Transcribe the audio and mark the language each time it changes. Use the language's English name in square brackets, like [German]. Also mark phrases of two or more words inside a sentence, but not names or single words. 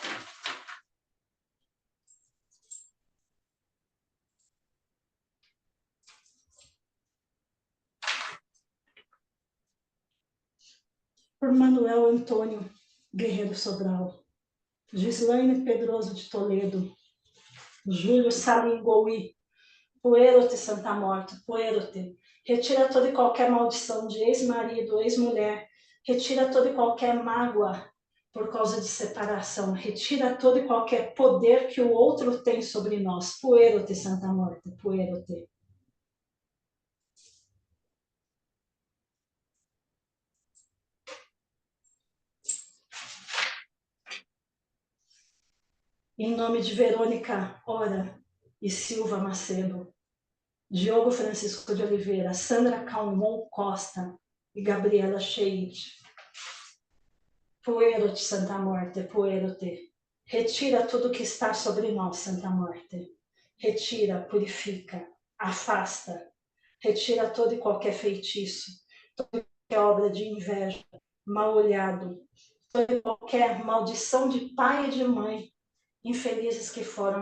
[Portuguese] Por Manuel Antônio Guerreiro Sobral, Gislaine Pedroso de Toledo, Júlio Salingoui, puerote, Santa Morte, puerote. Retira toda e qualquer maldição de ex-marido, ex-mulher Retira toda e qualquer mágoa por causa de separação. Retira todo e qualquer poder que o outro tem sobre nós. Puero-te, Santa Morte, puero-te. Em nome de Verônica Ora e Silva Macedo, Diogo Francisco de Oliveira, Sandra Calmon Costa e Gabriela Cheide. Puero-te, Santa Morte, puero-te. Retira tudo que está sobre nós, Santa Morte. Retira, purifica, afasta. Retira todo e qualquer feitiço, toda e qualquer obra de inveja, mal olhado, toda e qualquer maldição de pai e de mãe, infelizes que foram.